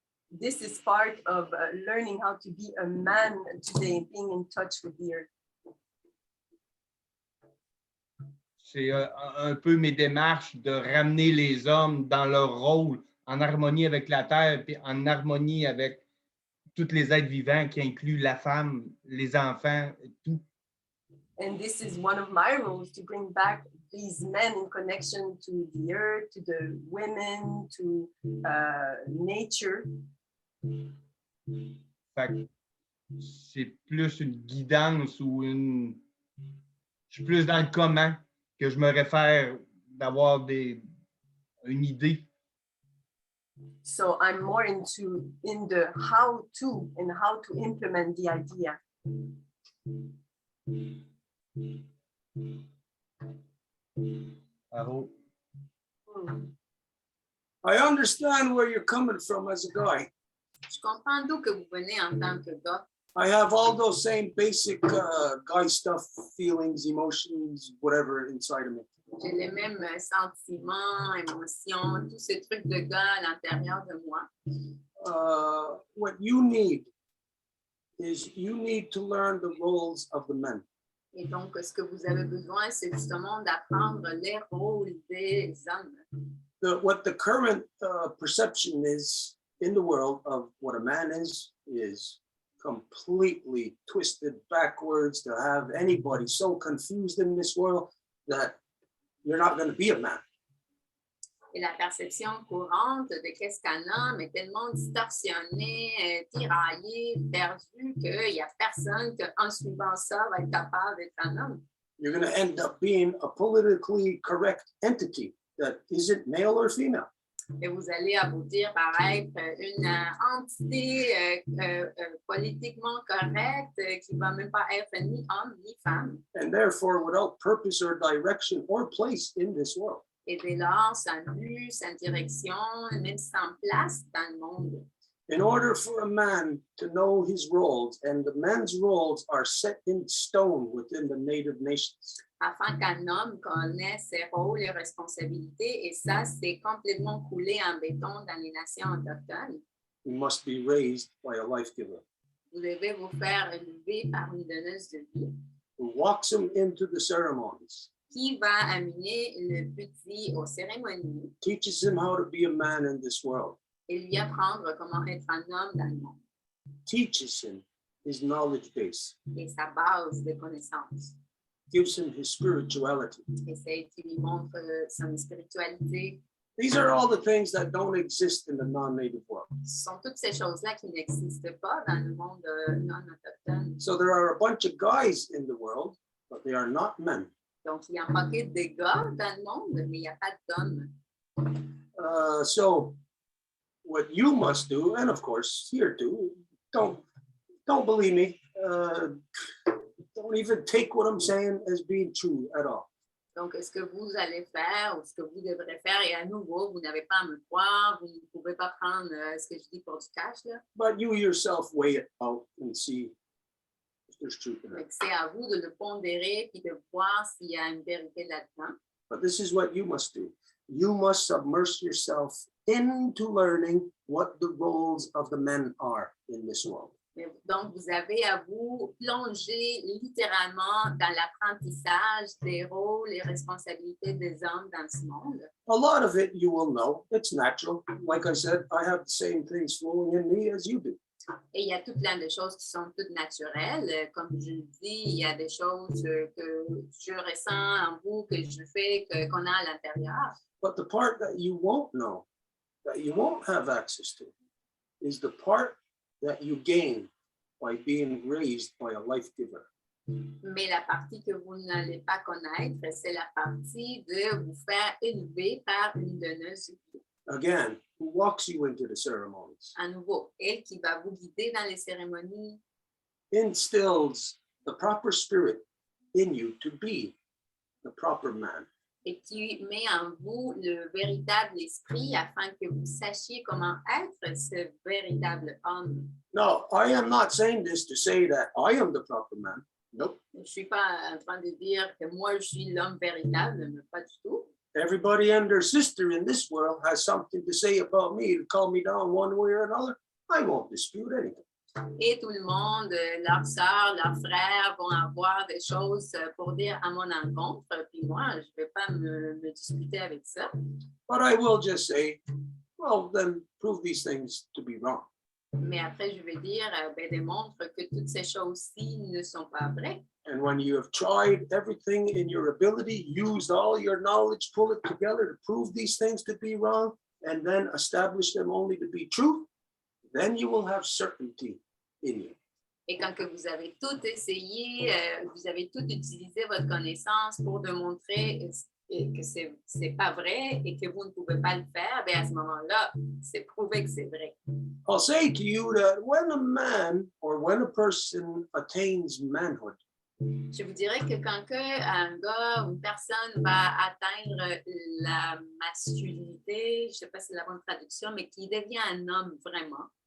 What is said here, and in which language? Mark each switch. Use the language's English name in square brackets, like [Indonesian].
[English] This is part of learning how to be a man today, being in touch with the earth. [French] C'est un peu mes démarches de ramener les hommes dans leur rôle en harmonie avec la terre et en harmonie avec tous les êtres vivants qui incluent la femme, les enfants, tout. [English] And this is one of my roles, to bring back these men in connection to the earth, to the women, to nature. [French] Fait que c'est plus une guidance ou je suis plus dans le comment que je me réfère d'avoir une idée. [English] So I'm more in the how to and how to implement the idea. Bravo. I understand where you're coming from as a guy. [French] Je comprends d'où que vous venez en tant que gars. [English] I have all those same basic guy stuff, feelings, emotions, whatever inside of me. [French] J'ai les mêmes sentiments, émotions, tous ces trucs de gars à l'intérieur de moi. [English] What you need is you need to learn the roles of the men. [French] Et donc, ce que vous avez besoin, c'est justement d'apprendre les rôles des hommes. [English] What the current perception is in the world of what a man is completely twisted backwards to have anybody so confused in this world that you're not going to be a man. [French] Et la perception courante de qu'est-ce qu'un homme est tellement distorsionnée, tiraillée, perdue, qu'il n'y a personne qu'en suivant ça va être capable d'être un homme. [English] You're going to end up being a politically correct entity that isn't male or female. [French] Et vous allez aboutir par être une entité politiquement correcte qui ne va même pas être ni homme ni femme. [English] And therefore, without purpose or direction or place in this world. [French] Et dès lors, sans but, sans direction, même sans place dans le monde. [English] In order for a man to know his roles, and the man's roles are set in stone within the native nations. [French] Afin qu'un homme connaisse ses rôles et responsabilités, et ça, c'est complètement coulé en béton dans les nations autochtones. [English] He must be raised by a life giver [French] Vous devez vous faire élever par une donneuse de vie [English] who walks him into the ceremonies, [French] qui va amener le petit aux cérémonies [English] teaches him how to be a man in this world, [French] et lui apprendre comment être un homme dans le monde [English] teaches him his knowledge base, [French] et sa base de connaissances. [English] gives him his spirituality. [French] Et c'est qui lui montre son spiritualité. [English] These are all the things that don't exist in the non-native world. [French] Ce sont toutes ces choses-là qui n'existent pas dans le monde non autochtone. [English] So there are a bunch of guys in the world, but they are not men. [French] Donc, il y a un paquet de gars dans le monde, mais il n'y a pas d'hommes. [English] So what you must do, and of course here too, don't believe me. Don't even take what I'm saying as being true at all. [French] Donc, ce que vous allez faire ou ce que vous devrez faire, et à nouveau, vous n'avez pas à me croire, vous ne pouvez pas prendre ce que je dis pour du cash, là. [English] But you yourself weigh it out and see if there's truth in [French] Donc, [English] it. [French] c'est à vous de le pondérer et de voir s'il y a une vérité là-dedans. [English] But this is what you must do. You must submerge yourself into learning what the roles of the men are in this world. [French] Donc, vous avez à vous plonger littéralement dans l'apprentissage des rôles et responsabilités des hommes dans ce monde. [English] A lot of it you will know. It's natural. Like I said, I have the same things flowing in me as you do. [French] Et il y a tout plein de choses qui sont toutes naturelles. Comme je le dis, il y a des choses que je ressens en vous, que je fais, qu'on a à l'intérieur. [English] But the part that you won't know, that you won't have access to, is the part that you gain by being raised by a life giver. [French] Mais la partie que vous n'allez pas connaître, c'est la partie de vous faire élever par une donneuse. [English] Again, who walks you into the ceremonies, [French] À nouveau, elle qui va vous guider dans les cérémonies, [English] instills the proper spirit in you to be the proper man. [French] et qui met en vous le véritable esprit afin que vous sachiez comment être ce véritable homme. [English] No, I am not saying this to say that I am the proper man. Nope. [French] Je ne suis pas en train de dire que moi, je suis l'homme véritable, mais pas du tout. [English] Everybody and their sister in this world has something to say about me to call me down one way or another. I won't dispute anything. [French] Et tout le monde, leurs sœurs, leurs frères vont avoir des choses pour dire à mon encontre. Puis moi, je ne vais pas me disputer avec ça. [English] But I will just say, well, then prove these things to be wrong. [French] Mais après, je vais dire, démontre que toutes ces choses-ci ne sont pas vraies. [English] And when you have tried everything in your ability, used all your knowledge, pull it together to prove these things to be wrong, and then establish them only to be true, then you will have certainty in you. [French] Et quand que vous avez tout essayé, vous avez tout utilisé votre connaissance pour démontrer que c'est pas vrai et que vous ne pouvez pas le faire, bien à ce moment-là, c'est prouvé que c'est vrai. [English] I'll say to you that when a man or when a person attains manhood, [French] Je vous dirais que quand un gars ou une personne va atteindre la masculinité, je ne sais pas si c'est la bonne traduction, mais qui devient un homme vraiment,